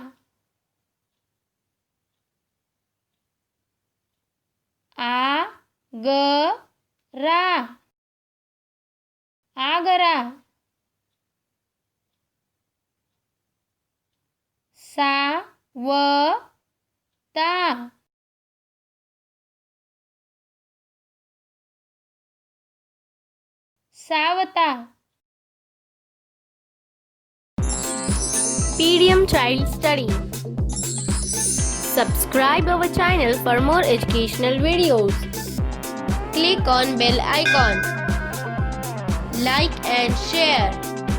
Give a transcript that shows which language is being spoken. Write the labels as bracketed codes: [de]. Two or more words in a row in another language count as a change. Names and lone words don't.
[hi] आ ग रा, आगरा। सा व ता, सावता। [en] Medium Child Study. Subscribe our channel for more educational videos. Click on bell icon. Like and share.